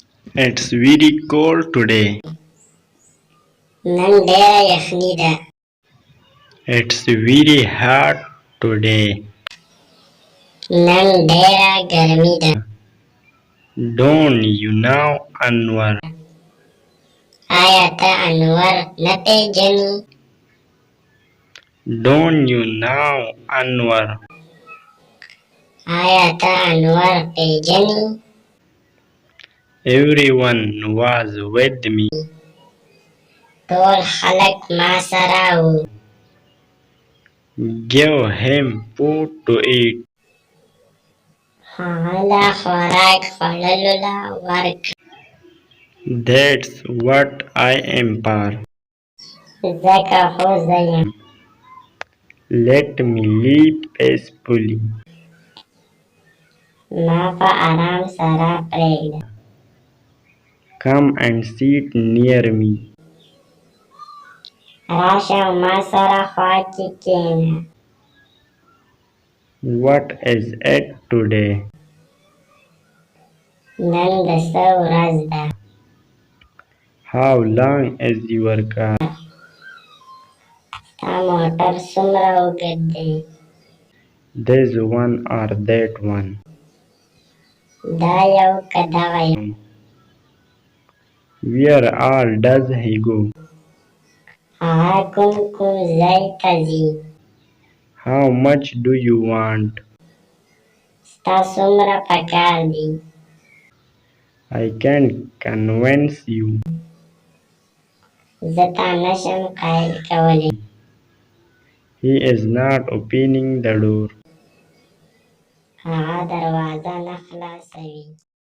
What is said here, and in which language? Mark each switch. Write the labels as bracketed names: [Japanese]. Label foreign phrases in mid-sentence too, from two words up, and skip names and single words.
[English] It's very cold today. [Pashto] نن ډېره یخني ده. [English] It's very hot today. [Pashto] نن ډېره ګرمي ده. [English] Don't you know Anwar? [Pashto] آیا ته انور نه پېژنې؟ [English] Don't you know Anwar? [Pashto] آیا ته انور پېژنې؟ [English] Everyone was with me. [Pashto] ټول خلک ما سره وو. [English] Give him food to eat. [Pashto] هغه له خوراک خوړلو له ورکړه. [English] That's what I am for. [Pashto] ځکه خو زه یم. [English] Let me live peacefully. [Pashto] ما په آرام سره پرېږده. [English] Come and sit near me. [Pashto] راشه ما سره خوا کې کښېنه. [English] What is it today? [Pashto] نن د څه ورځ ده؟ [English] How long is your car? [Pashto] ستا موټر څومره اوږد دی؟ [English] This one or that one? [Pashto] دا یو که دغه یو؟ [English] Where all does he go? [Pashto] هغه کوم ځای ته ځي؟ [English] How much do you want? [Pashto] ستا څومره پکار دي؟ [English] I can't convince you. [Pashto] زه تا نشم قایل کولی. [English] He is not opening the door. [Pashto] هغه دروازه نه خلاصوي.